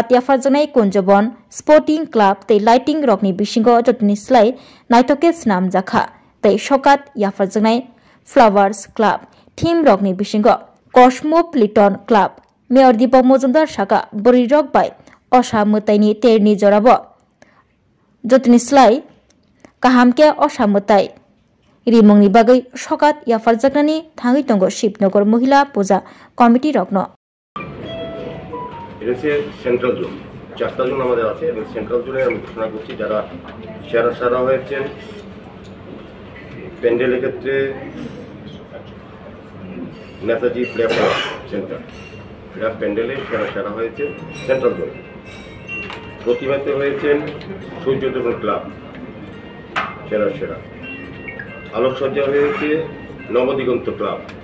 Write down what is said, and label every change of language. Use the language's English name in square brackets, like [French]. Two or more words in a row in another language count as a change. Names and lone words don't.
[Kok Borok] याफारजाकनाय कुंजबन स्पोर्टिंग क्लाब तै लाइटिंग रकनि बिसिंग जतनि स्लाय नायथके स्नामजाखा तै सकात याफारजाकनाय फ्लावर्स क्लाब थीम रकनि बिसिंग कस्मोपलिटन क्लाब मेयर दीपक मजुमदार शाखा बोरिरक बाय असामुतायनि तेरनि जराब जतनि स्लाय काहामके असामुताय रिमुंनि बागै सकात याफारजाकनानै थांगै दंगो शिवनगर महिला पूजा कमिटी रकनो [Bangla] এটা সেন্ট্রাল জোন 4টা জোন আমাদের আছে এবং সেন্ট্রাল জোনে আমি ঘোষণা করছি যারা সেরা হয়েছেন প্যান্ডেলের ক্ষেত্রে নেতাজি প্লে সেন্টার এরা প্যান্ডেলে সেরা হয়েছে সেন্ট্রাল জোন প্রতিমাতে হয়েছেন সূর্যতরুণ ক্লাব সেরা আলোকসজ্জা হয়েছে নবদিগন্ত ক্লাব